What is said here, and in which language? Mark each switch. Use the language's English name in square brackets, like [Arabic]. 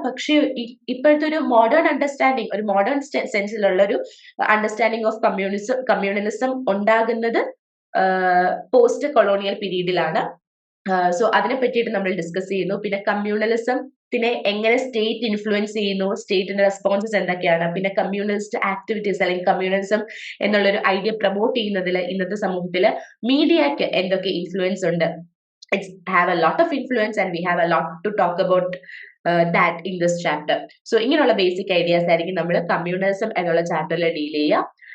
[Malayalam] പക്ഷേ ഇപ്പോഴത്തെ ഒരു മോഡേൺ അണ്ടർസ്റ്റാൻഡിങ്, ഒരു മോഡേൺ സെൻസിലുള്ള ഒരു അണ്ടർസ്റ്റാൻഡിങ് ഓഫ് കമ്മ്യൂണലിസം ഉണ്ടാകുന്നത് പോസ്റ്റ് കൊളോണിയൽ പീരീഡിലാണ്. സോ അതിനെ പറ്റിയിട്ട് നമ്മൾ ഡിസ്കസ് ചെയ്യുന്നു. പിന്നെ കമ്മ്യൂണലിസത്തിനെ എങ്ങനെ സ്റ്റേറ്റ് ഇൻഫ്ലുവൻസ് ചെയ്യുന്നു, സ്റ്റേറ്റിന്റെ റെസ്പോൺസസ് എന്തൊക്കെയാണ്, പിന്നെ കമ്മ്യൂണലിസ്റ്റ് ആക്ടിവിറ്റീസ് അല്ലെങ്കിൽ കമ്മ്യൂണലിസം എന്നുള്ളൊരു ഐഡിയ പ്രൊമോട്ട് ചെയ്യുന്നതിൽ ഇന്നത്തെ സമൂഹത്തിൽ മീഡിയക്ക് എന്തൊക്കെ ഇൻഫ്ലുവൻസ് ഉണ്ട്. [English] It's have a lot of influence and we have a lot to talk about that in this chapter. [Malayalam] So ഇങ്ങനെയുള്ള ബേസിക് ഐഡിയാസ് ആയിരിക്കും നമ്മൾ കമ്മ്യൂണലിസം എന്നുള്ള ചാപ്റ്ററിൽ ഡീൽ ചെയ്യുക.